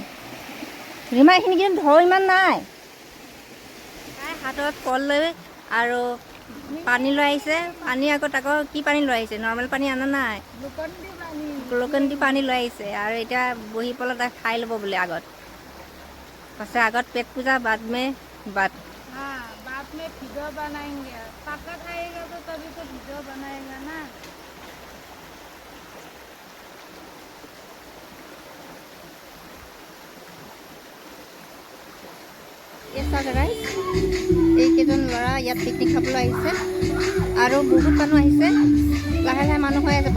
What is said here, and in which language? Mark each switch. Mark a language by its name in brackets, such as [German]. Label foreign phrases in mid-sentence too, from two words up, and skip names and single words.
[Assamese] ৰীমা, এইখিনি কিন্তু ঢৌ ইমান নাই। তাই হাতত কল লৈ আৰু পানী লৈ আহিছে। পানী আকৌ কি পানী লৈ আহিছে? নৰ্মেল পানী অনা নাই, গ্লুকন-ডি পানী লৈ আহিছে। আৰু এতিয়া বহি পেলাই তাই খাই ল'ব বোলে আগত। কৈছে আগত পেট পূজা, [Hindi] बाद में वीडियो बनाएंगे। पापा खाएगा तो तभी तो वीडियो बनाएगा ना। [Assamese] এইকেইজন ল'ৰা ইয়াত পিকনিক খাবলৈ আহিছে, আৰু বহুত মানুহ আহিছে। লাহে লাহে মানুহ হৈ আছে।